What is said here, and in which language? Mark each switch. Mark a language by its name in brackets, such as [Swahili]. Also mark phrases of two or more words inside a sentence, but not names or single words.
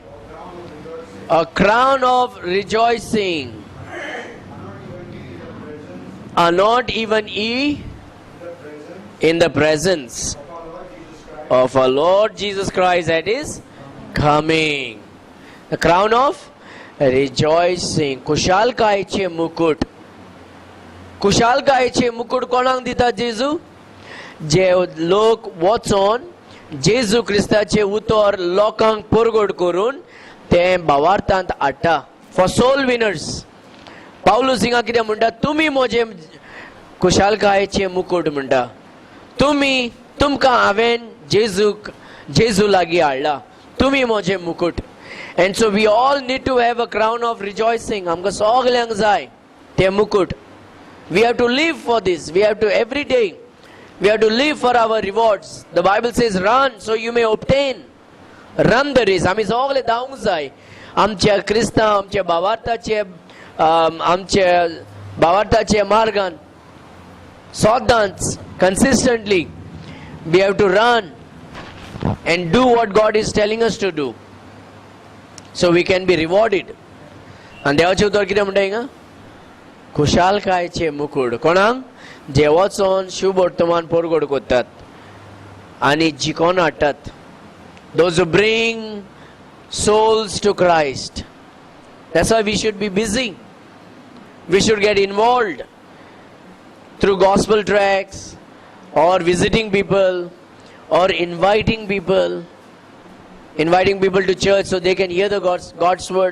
[English] A crown of rejoicing. Are not even ye in the presence of our Lord Jesus Christ at his coming? The crown of Rejoicing. [Konkani] कुशालकायेचे मुकुट. कुशालकायेचे मुकुट कोणाक दिता जेजू? जे लोक वचोन जेजू क्रिस्ताचे उतर लोकांक परगट करून ते भावार्थांत हाडटा. [English] For soul winners. [Konkani] पावलूस हिंगा कितें म्हणटा? तुमी म्हजे कुशालकायेचे मुकुट म्हणटा. तुमकां हांवेन जेजू लागीं हाडला. तुमी म्हजे मुकुट. [English] And so we all need to have a crown of rejoicing. [Konkani] आमकां सगल्यांक जाय ते मुकुट. [English] We have to live for this. We have to every day. We have to live for our rewards. The Bible says, run so you may obtain. Run the race. [Konkani] आमी सगळे धांवूंक जाय. आमच्या क्रिस्तांव, आमच्या भावार्थाचे मार्गान सदांच [English] consistently we have to run and do what God is telling us to do. So we can be rewarded. And [Konkani] देवाचे उतर कितें म्हणटा हिंगा? खुशालकायेचे मुकुट. कोणाक? जे वचोन शुभ वर्तमान परगट करतात आनी जिखोन हाडटात. [English] Those who bring souls to Christ. That's why we should be busy. We should get involved through gospel tracts or visiting people or inviting people to church so they can hear the God's word.